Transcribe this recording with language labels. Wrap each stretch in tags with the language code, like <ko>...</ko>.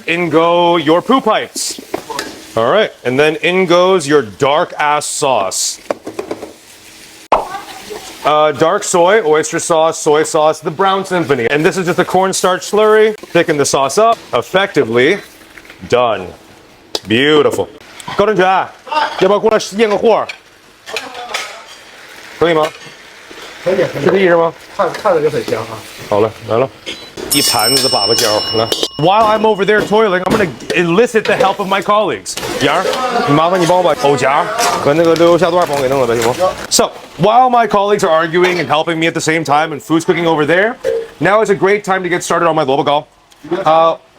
<en>In go your poo pipes. All right, and then in goes your dark ass sauce. Dark soy, oyster sauce, soy sauce, the brown symphony. And this is just a cornstarch slurry. Thicken the sauce up. Effectively done. Beautiful.</en> <zh>高正全，要不要过来验个货？可以吗？可以，是这意思吗？看着就很香啊。好了，来了，一盘子的粑粑椒来。</zh> <en>While I'm over there toiling, I'm gonna enlist the help of my colleagues.</en> <zh>杨儿，麻烦你帮我把藕夹和那个溜虾段帮我给弄了呗，行吗 ？</zh> <en>So while my colleagues are arguing and helping me at the same time, and food's cooking over there, now is a great time to get started on my Luobo Gao.</en>